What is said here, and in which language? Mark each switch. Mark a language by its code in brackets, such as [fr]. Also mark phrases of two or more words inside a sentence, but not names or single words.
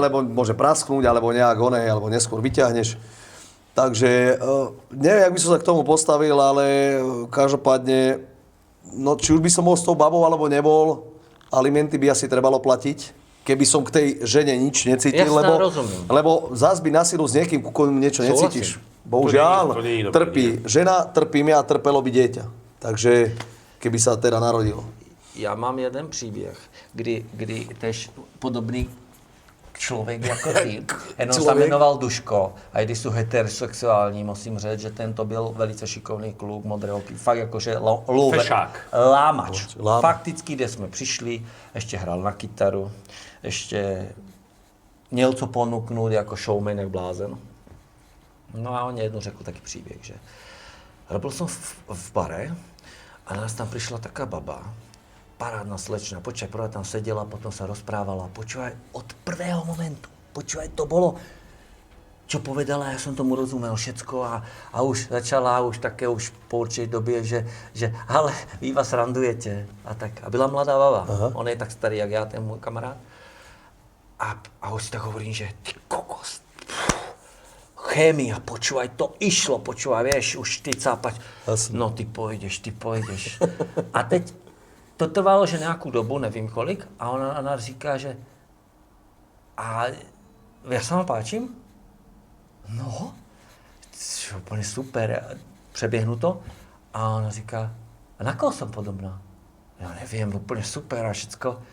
[sk] alebo môže prasknúť, alebo nejak oné, alebo neskôr vyťahneš. Takže neviem, jak by som sa k tomu postavil, ale každopádne, no či už by som bol s tou babou, alebo nebol, alimenty by asi trebalo platiť, keby som k tej žene nič necítil, Jasné, rozumiem. lebo zás by na silu s niekým, ku komu niečo Súhlasím. necítiš. Bohužiaľ, To nie je dobré, trpí žena, trpím ja, trpelo by dieťa. Takže keby sa teda narodilo. [cs] Já mám jeden příběh, kdy tež podobný člověk jako ty, jenom se Člověk. jmenoval Duško, a i když jsou heterosexuální, musím říct, že tento byl velice šikovný kluk, modré oky, fakt jakože Fešák. lámač. Lámač. Fakticky, kde jsme přišli, ještě hrál na kytaru, ještě měl co ponuknout jako showman, jak blázen. No a on jednou řekl taky příběh, že robil jsem v bare a nás tam přišla taká baba, [sk] parádna slečna, počkaj, prvá tam seděla, potom se rozprávala, počúvaj, od prvého momentu, počúvaj, to bolo, čo povedala, [cs] já jsem tomu rozuměl všecko a už začala, už také už po určitej době, že ale vy vás randujete a tak. A byla mladá baba, on je tak starý, jak já, ten můj kamarád. [sk] A už si tak hovorím, že ty kokos, chémia, počúvaj, to išlo, počúvaj, vieš, už ty cápať. No ty pôjdeš. [cs] A teď to trvalo, že nějakou dobu, nevím kolik, a ona říká, že a já se vám páčím? No, úplně super, přeběhnu to. A ona říká, a na koho jsem podobná? Já nevím, úplně super a všecko.